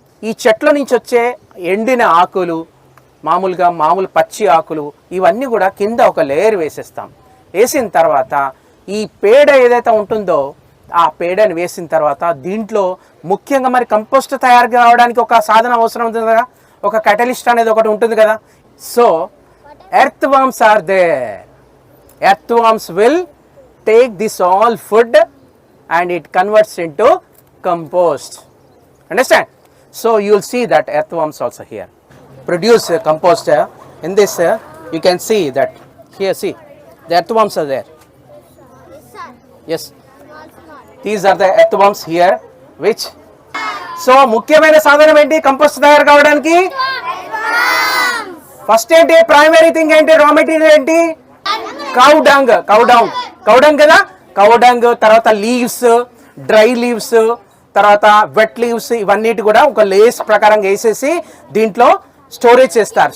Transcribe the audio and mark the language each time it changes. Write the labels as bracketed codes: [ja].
[te] ఈ చెట్ల నుంచి వచ్చే ఎండిన ఆకులు, మామూలు పచ్చి ఆకులు, ఇవన్నీ కూడా కింద ఒక లేయర్ వేసేస్తాం. వేసిన తర్వాత ఈ పేడ ఏదైతే ఉంటుందో ఆ పేడని వేసిన తర్వాత దీంట్లో ముఖ్యంగా మరి కంపోస్ట్ తయారు కావడానికి ఒక సాధనం అవసరం ఉంటుంది కదా, ఒక కటలిస్ట్ అనేది ఒకటి ఉంటుంది కదా. [en] So earth worms are there. Earth worms will take this all food and it converts into compost. Understand? So you will see that earthworms also here produce compost. In this you can see that here, see the earthworms are there. Yes, these are the earthworms here, which so [te] ముఖ్యమైన సాధనం ఏంటి compost తయారు కావడానికి? First ఏంటి primary thing ఏంటి, raw material ఏంటి, cow dung కదా, cow dung, తర్వాత లీవ్స్, డ్రై లీవ్స్, తర్వాత వెట్ లీవ్స్, ఇవన్నిటి కూడా ఒక లేస్ ప్రకారం వేసేసి దీంట్లో స్టోరేజ్ చేస్తారు.